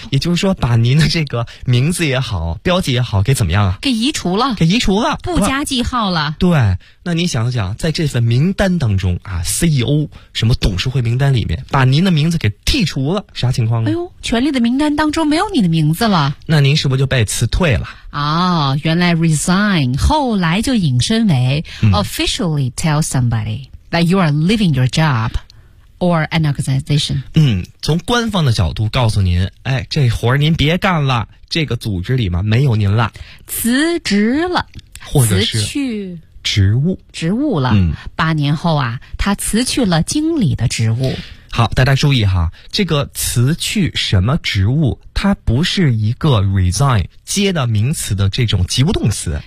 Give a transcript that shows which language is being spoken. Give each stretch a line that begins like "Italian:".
Chinese: 也就是说，把您的这个名字也好，标记也好，给怎么样啊？给移除了，给移除了，不加记号了。对，那您想想，在这份名单当中啊 ，CEO 什么董事会名单里面，把您的名字给剔除了，啥情况呢？哎呦，权力的名单当中没有你的名字了。那您是不是就被辞退了？哦，原来
English: resign
Chinese: 后来就引申为
English: officially tell somebody that you are leaving your job。 Or an organization.
Chinese: 从官方的角度告诉您，哎，这活儿您别干了，这个组织里嘛没有您了，辞职了，或者是辞去职务，职务了。八年后啊，他辞去了经理的职务。好，大家注意哈，这个辞去什么职务，它不是一个 resign 接的名词的这种及物动词，